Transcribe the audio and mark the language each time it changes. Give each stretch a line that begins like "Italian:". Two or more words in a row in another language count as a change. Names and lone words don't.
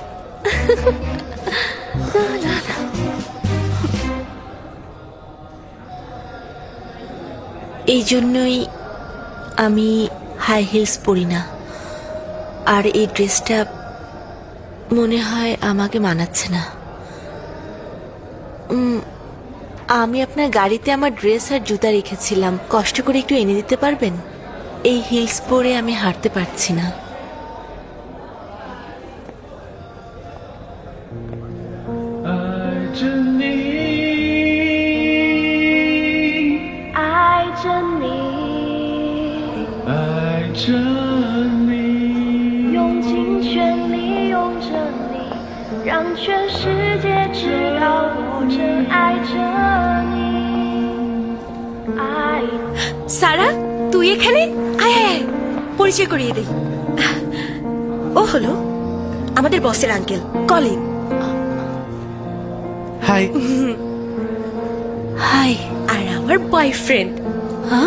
Bangla: এই জন্যই আমি
English: high heels
Bangla: পরি না, আর এই ড্রেসটা মনে হয় আমাকে মানাচ্ছে না। আমি আপনার গাড়িতে আমার ড্রেস আর জুতা রেখেছিলাম, কষ্ট করে একটু এনে দিতে পারবেন? এই হিলস পরে আমি হাঁটতে পারছি না।
Chinese: 爱着你，用尽全力拥着你，让全世界知道我真爱着你。爱。
Bangla: সারা, তুই এখানে? আয় আয় আয়, পরিচয় করিয়ে দেই। ও হলো আমাদের বসের আঙ্কেল কলিন। হাই। হাই। আর আমার বয়ফ্রেন্ড। হ্যাঁ,